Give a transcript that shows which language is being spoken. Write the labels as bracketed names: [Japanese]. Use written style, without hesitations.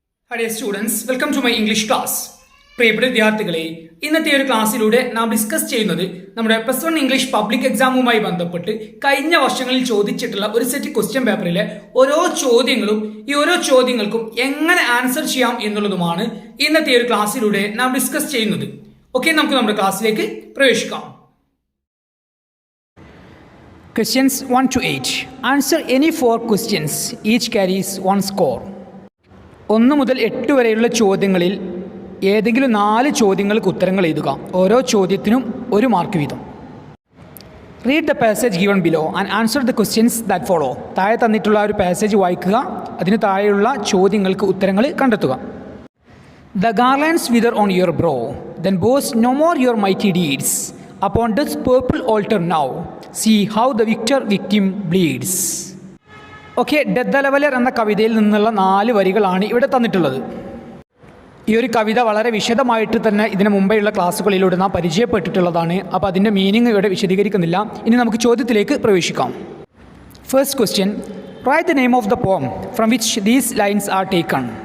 [English] Hi dear students, welcome to my English class. [Malayalam] പ്രിയപ്പെട്ട വിദ്യാർത്ഥികളെ, ഇന്നത്തെ ഒരു ക്ലാസ്സിലൂടെ നാം ഡിസ്കസ് ചെയ്യുന്നത് നമ്മുടെ പ്ലസ് വൺ ഇംഗ്ലീഷ് പബ്ലിക് എക്സാമുമായി ബന്ധപ്പെട്ട് കഴിഞ്ഞ വർഷങ്ങളിൽ ചോദിച്ചിട്ടുള്ള ഒരു സെറ്റ് ക്വസ്റ്റ്യൻ പേപ്പറിലെ ഓരോ ചോദ്യങ്ങളും ഈ ഓരോ ചോദ്യങ്ങൾക്കും എങ്ങനെ ആൻസർ ചെയ്യാം എന്നുള്ളതുമാണ് ഇന്നത്തെ ഒരു ക്ലാസ്സിലൂടെ നാം ഡിസ്കസ് ചെയ്യുന്നത്. ഓക്കെ, നമുക്ക് നമ്മുടെ ക്ലാസ്സിലേക്ക് പ്രവേശിക്കാം. [English] Questions 1 to 8. Answer any 4 questions. Each carries 1 score. [Malayalam] 1 മുതൽ 8 വരെയുള്ള ചോദ്യങ്ങളിൽ ഏതെങ്കിലും 4 ചോദ്യങ്ങൾക്ക് ഉത്തരങ്ങൾ എഴുതുക. ഓരോ ചോദ്യത്തിനും 1 മാർക്ക് വീതം. [English] Read the passage given below and answer the questions that follow. [Malayalam] താഴെ തന്നിട്ടുള്ള ഒരു പാസേജ് വായിക്കുക, അതിന് താഴെയുള്ള ചോദ്യങ്ങൾക്ക് ഉത്തരങ്ങൾ കണ്ടെത്തുക. [English] The garlands wither on your brow, then boast no more your mighty deeds. Upon this purple altar now, see how the victim bleeds. [Malayalam] Okay, death the leveller എന്ന കവിതയിൽ നിന്നുള്ള 4 വരികളാണ് ഇവിടെ തന്നിട്ടുള്ളത്. ഈ ഒരു കവിത വളരെ വിശദമായിട്ട് തന്നെ ഇതിന് മുമ്പെയുള്ള ക്ലാസ്സുകളിലൂടെ നാം പരിചയപ്പെട്ടിട്ടുള്ളതാണ്. അപ്പോൾ അതിൻ്റെ മീനിങ് ഇവിടെ വിശദീകരിക്കുന്നില്ല. ഇനി നമുക്ക് ചോദ്യത്തിലേക്ക് പ്രവേശിക്കാം. [English] First question, write the name of the poem from which these lines are taken.